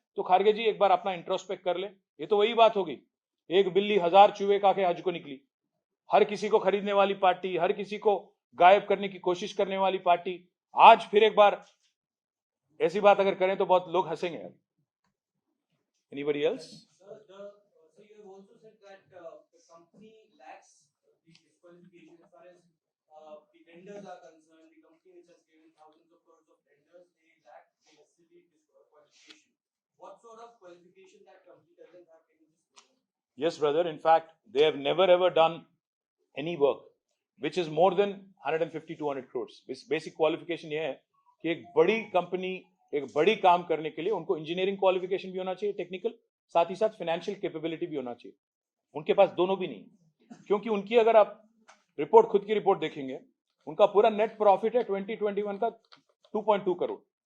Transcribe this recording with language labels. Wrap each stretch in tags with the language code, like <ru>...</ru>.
<hi>तो खारगे जी एक बार अपना इंट्रोस्पेक्ट कर ले. ये तो वही बात होगी, एक बिल्ली 1000 चूहे खा के हज को निकली. हर किसी को खरीदने वाली पार्टी, हर किसी को गायब करने की कोशिश करने वाली पार्टी. आज फिर एक बार ऐसी बात अगर करें तो बहुत लोग हंसेंगे.</hi> <en>Anybody else? Sir, so you have also said that the company lacks the disqualification as far as the tenders are concerned. The company which has given thousands of crores of tenders, they lack the necessary qualification. What sort of qualification that company doesn't have? Can you just explain? Yes, brother. In fact, they have never ever done any work which is more than 150-200 crores. Basic qualification</en> <hi>ये है कि एक बड़ी company एक बड़ी काम करने के लिए उनको इंजीनियरिंग क्वालिफिकेशन भी होना चाहिए, टेक्निकल, साथ ही साथ फाइनेंशियल कैपेबिलिटी भी होना चाहिए. उनके पास दोनों भी नहीं, क्योंकि उनकी अगर आप रिपोर्ट, खुद की रिपोर्ट देखेंगे, उनका पूरा नेट प्रॉफिट है 2021 का 2.2 करोड़.</hi>